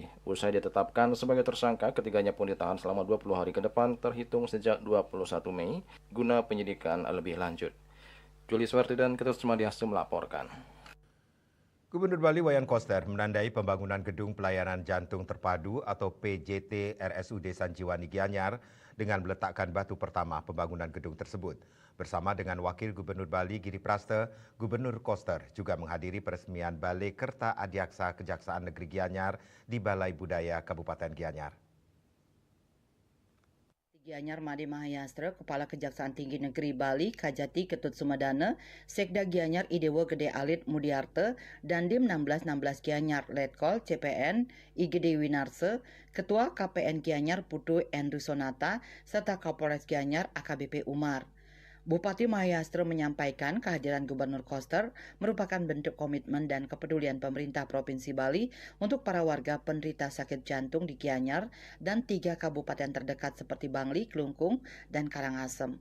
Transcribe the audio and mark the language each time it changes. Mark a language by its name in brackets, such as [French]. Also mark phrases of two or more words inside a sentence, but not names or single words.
[Indonesian] Usai ditetapkan sebagai tersangka, ketiganya pun ditahan selama 20 hari ke depan terhitung sejak 21 Mei guna penyidikan lebih lanjut. Juli Swarti dan Ketut Sumadiastu melaporkan. Gubernur Bali Wayan Koster menandai pembangunan Gedung Pelayanan Jantung Terpadu atau PJT RSUD Sanjiwani Gianyar dengan meletakkan batu pertama pembangunan gedung tersebut. Bersama dengan Wakil Gubernur Bali Giri Praste, Gubernur Koster juga menghadiri peresmian Balai Kerta Adiaksa Kejaksaan Negeri Gianyar di Balai Budaya Kabupaten Gianyar. Gianyar Made Mahayastra, Kepala Kejaksaan Tinggi Negeri Bali, Kajati Ketut Sumedana, Sekda Gianyar Idewo Gede Alit Mudiarte, dan Dim 1616 Gianyar Letkol CPN IGD Winarse, Ketua KPN Gianyar Putu Endru Sonata, serta Kapolres Gianyar AKBP Umar. Bupati Mahayastra menyampaikan kehadiran Gubernur Koster merupakan bentuk komitmen dan kepedulian pemerintah Provinsi Bali untuk para warga penderita sakit jantung di Gianyar dan 3 kabupaten terdekat seperti Bangli, Klungkung, dan Karangasem.